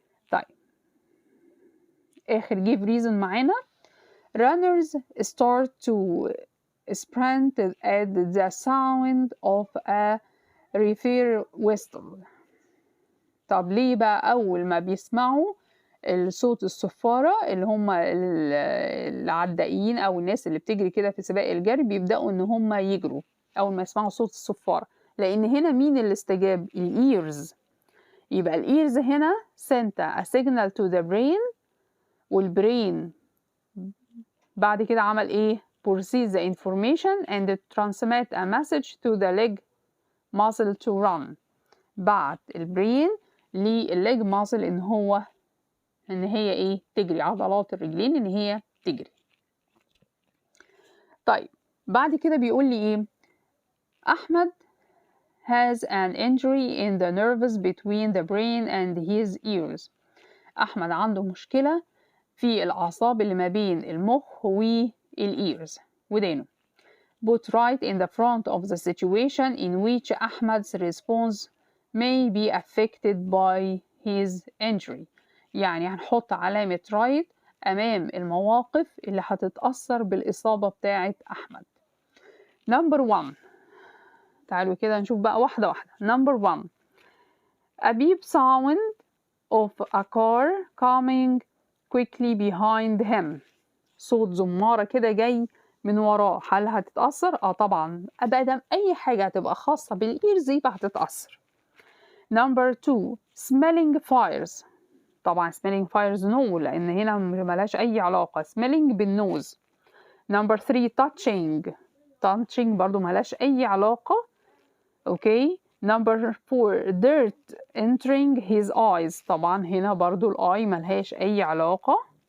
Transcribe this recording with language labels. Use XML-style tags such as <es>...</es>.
<ar>طيب آخر give reason معانا.</ar> <en>runners start to sprint at the sound of a refer whistle.</en> <ar>طب ليه بقى أول ما بيسمعوا الصوت الصفارة اللي هم العدائيين أو الناس اللي بتجري كده في سباق الجري بيبدأوا إن هم يجروا أول ما يسمعوا صوت الصفارة؟ لأن هنا مين اللي استجاب؟ الإيرز. يبقى الإيرز هنا</ar> <en>sent a signal to the brain،</en> <ar>والبرين بعد كده عمل ايه؟</ar> <en>process the information and transmit a message to the leg muscle to run.</en> <ar>بعت البرين للleg muscle ان هي ايه؟ تجري، عضلات الرجلين ان هي تجري. طيب بعد كده بيقول لي ايه؟</ar> <en>احمد has an injury in the nerves between the brain and his ears.</en> <ar>احمد عنده مشكلة في الأعصاب اللي ما بين المخ والإيرز ودانه.</ar> <en>Put right in the front of the situation in which Ahmad's response may be affected by his injury.</en> <ar>يعني هنحط علامة right أمام المواقف اللي هتتأثر بالإصابة بتاعة أحمد. number 1 تعالوا كده نشوف بقى واحدة واحدة.</ar> <en>number 1 a beep sound of a car coming quickly behind him.</en> <ar>صوت زمارة كده جاي من وراه، هل هتتأثر؟ طبعا أبدا، أي حاجة هتبقى خاصة بالإيرز يبقى هتتأثر.</ar> <en>number 2 smelling fires.</en> <ar>طبعا</ar> <en>smelling fires no،</en> <ar>لأن هنا ملهاش أي علاقة. smelling بالنوز.</ar> <en>number 3 touching</en> <ar>برضو ملهاش أي علاقة. أوكي.</ar> <en>number 4 dirt entering his eyes.</en> <ar>طبعا هنا برضو الآي ملهاش أي علاقة.</ar>